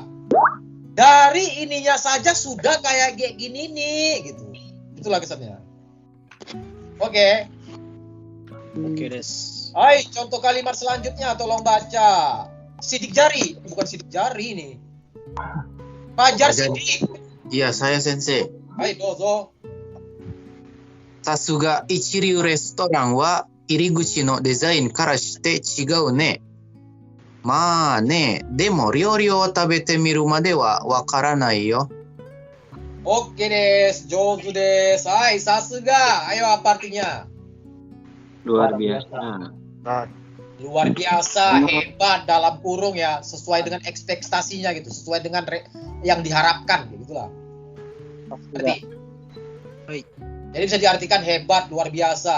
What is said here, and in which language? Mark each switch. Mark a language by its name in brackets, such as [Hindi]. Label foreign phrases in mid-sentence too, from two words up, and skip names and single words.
[Indonesian] Dari ininya saja sudah kayak gini nih gitu. Itulah kesannya. Oke. [Japanese] オーケー、です. [Indonesian] Hai, contoh kalimat selanjutnya tolong baca. Sidik jari, bukan sidik jari nih. Fajar sidik. Iya, saya sensei. [Japanese] はい、どうぞ. さすが一流レストランは入口のデザインからして違うね. まあね, でも料理を食べてみるまでは分からないよ. オーケーです、上手です. はい、さすが. [Indonesian] Ayo apa artinya? Luar biasa. Luar biasa, hebat dalam kurung ya, sesuai dengan ekspektasinya gitu, sesuai dengan yang diharapkan gitulah. Berarti. Jadi bisa diartikan hebat, luar biasa.